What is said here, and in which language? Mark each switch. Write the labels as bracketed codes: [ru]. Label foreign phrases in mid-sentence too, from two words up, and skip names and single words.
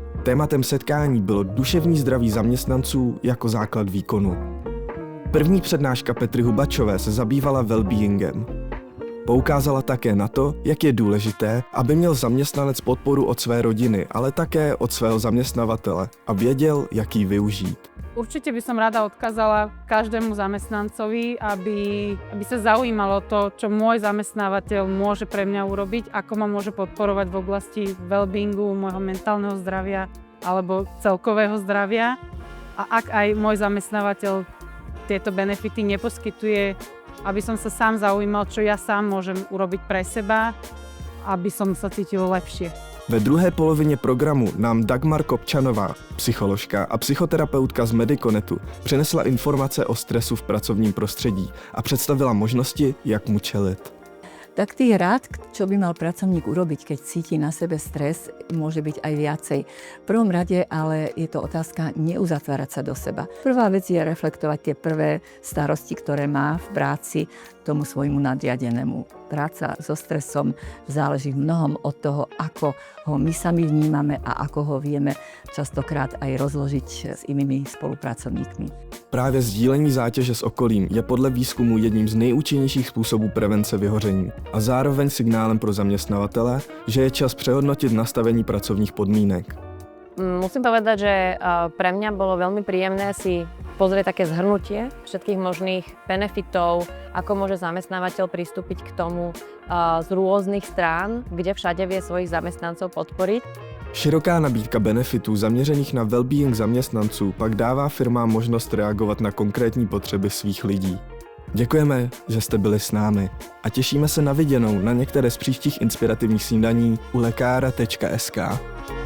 [cs] Tématem setkání bylo duševní zdraví zaměstnanců jako základ výkonu. První přednáška Petry Hubačové se zabývala well-beingem. Poukázala také na to, jak je důležité, aby měl zaměstnanec podporu od své rodiny, ale také od svého zaměstnavatele a věděl, jak ji využít. [sk] Určite by som rada odkázala každému zamestnancovi, aby sa zaujímalo to, čo môj zamestnávateľ môže pre mňa urobiť, ako ma môže podporovať v oblasti well-beingu, môjho mentálneho zdravia alebo celkového zdravia. A ak aj môj zamestnávateľ tieto benefity neposkytuje, aby som sa sám zaujímal, čo ja sám môžem urobiť pre seba, aby som sa cítil lepšie. [cs] Ve druhé polovině programu nám Dagmar Kopčanová, psycholožka a psychoterapeutka z Mediconetu, přinesla informace o stresu v pracovním prostředí a představila možnosti, jak mu čelit. [sk] Tak tých rád, čo by mal pracovník urobiť, keď cíti na sebe stres, môže byť aj viacej. V prvom rade ale je to otázka neuzatvárať sa do seba. Prvá vec je reflektovať tie prvé starosti, ktoré má v práci tomu svojmu nadriadenému. Práca so stresom záleží v mnohom od toho, ako ho my sami vnímame a ako ho vieme častokrát aj rozložiť s inými spolupracovníkmi. [cs] Právě sdílení zátěže s okolím je podle výzkumu jedním z nejúčinnějších způsobů prevence vyhoření a zároveň signálem pro zaměstnavatele, že je čas přehodnotit nastavení pracovních podmínek. [sk] Musím povedať, že pre mňa bolo veľmi príjemné si pozrieť také zhrnutie všetkých možných benefitov, ako môže zamestnávateľ pristúpiť k tomu z rôznych strán, kde všade vie svojich zamestnancov podporiť. [cs] Široká nabídka benefitů zaměřených na well-being zaměstnanců pak dává firmám možnost reagovat na konkrétní potřeby svých lidí. Děkujeme, že jste byli s námi a těšíme se na viděnou na některé z příštích inspirativních snídaní u lekára.sk.